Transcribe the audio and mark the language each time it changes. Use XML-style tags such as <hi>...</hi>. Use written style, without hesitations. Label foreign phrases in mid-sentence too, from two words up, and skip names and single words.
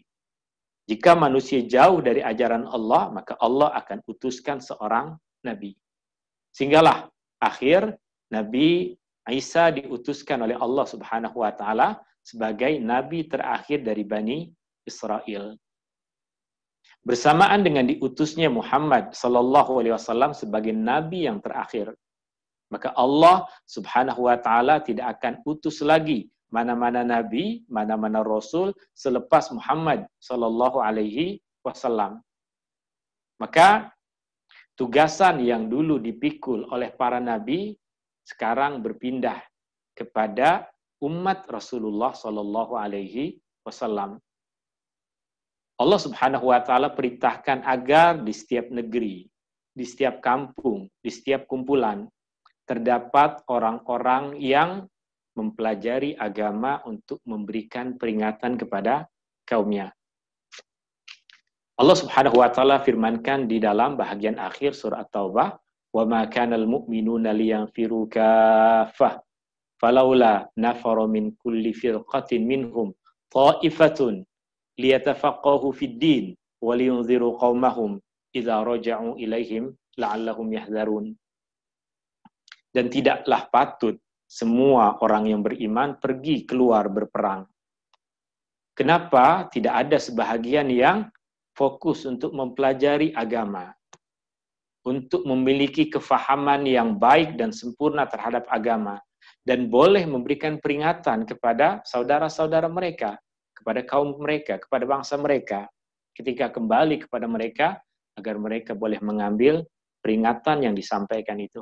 <ms>Jika manusia jauh dari ajaran Allah, maka Allah akan utuskan seorang nabi. Sehinggalah akhir Nabi Isa diutuskan oleh Allah</ms> <ar>سبحانه وتعالى</ar> <ms>sebagai nabi terakhir dari Bani Israel. Bersamaan dengan diutusnya Muhammad</ms> <ar>صلى الله عليه وسلم</ar> <ms>sebagai nabi yang terakhir, maka Allah</ms> <ar>سبحانه وتعالى</ar> <ms>tidak akan utus lagi mana-mana nabi, mana-mana rasul selepas Muhammad</ms> <ar>صلى الله عليه وسلم.</ar> <ms>Maka tugasan yang dulu dipikul oleh para nabi sekarang berpindah kepada umat Rasulullah</ms> <ar>صلى الله عليه وسلم.</ar> <ms>Allah</ms> <ar>سبحانه وتعالى</ar> <ms>perintahkan agar di setiap negeri, di setiap kampung, di setiap kumpulan terdapat orang-orang yang mempelajari agama untuk memberikan peringatan kepada kaumnya. Allah</ms> <ar>سبحانه وتعالى</ar> <ms>firmankan di dalam bahagian akhir surah At-Taubah,</ms> <ar>"وما كان المؤمنون لينفروا كافة فلولا نفر من كل فرقة منهم طائفة ليتفقهوا في الدين ولينذروا قومهم إذا رجعوا إليهم لعلهم يحذرون."</ar> <ms>Dan tidaklah patut semua orang yang beriman pergi keluar berperang. Kenapa tidak ada sebahagian yang fokus untuk mempelajari agama, untuk memiliki kefahaman yang baik dan sempurna terhadap agama, dan boleh memberikan peringatan kepada saudara-saudara mereka, kepada kaum mereka, kepada bangsa mereka, ketika kembali kepada mereka, agar mereka boleh mengambil peringatan yang disampaikan itu.</ms>